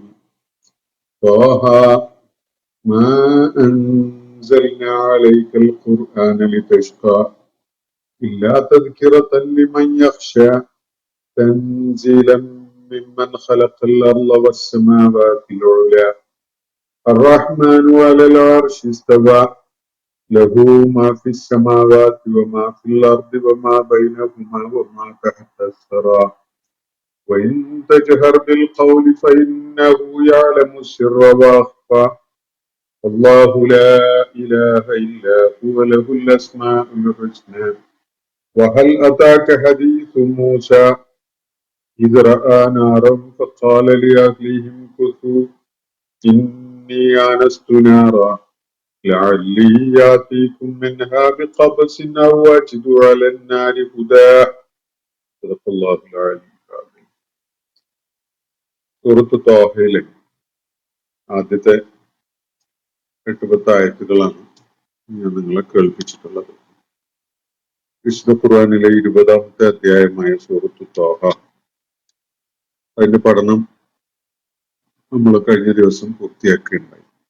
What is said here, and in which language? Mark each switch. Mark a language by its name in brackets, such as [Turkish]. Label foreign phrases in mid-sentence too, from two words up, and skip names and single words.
[Arabic] طه ما أنزلنا عليك القرآن لتشقى إلا تذكرة لمن يخشى تنزيلا ممن خلق الأرض والسماوات العلى الرحمن على العرش استوى له ما في السماوات وما في الأرض وما بينهما وما تحت الثرى وإن تجهر بالقول فإنه يعلم السر وأخفى الله لا إله إلا هو له الأسماء الحسنى وهل أتاك حديث موسى إذ رأى نارا فقال لأهلهم كثوا إني آنست نارا لعلي يأتيكم منها بقبس أو أجد على النار هدى. صدق الله العلي العظيم. [Malayalam] സൂറത്ത് ത്വാഹയിലെ ആദ്യത്തെ 8-10 ആയത്തുകളാണ് ഞാൻ നിങ്ങളെ കേൾപ്പിച്ചിട്ടുള്ളത്. വിശുദ്ധ ഖുർആനിലെ 20-ാമത്തെ അധ്യായമായ സൂറത്ത് ത്വാഹ, അതിന്റെ പഠനം നമ്മൾ കഴിഞ്ഞ ദിവസം പൂർത്തിയാക്കുകയുണ്ടായി.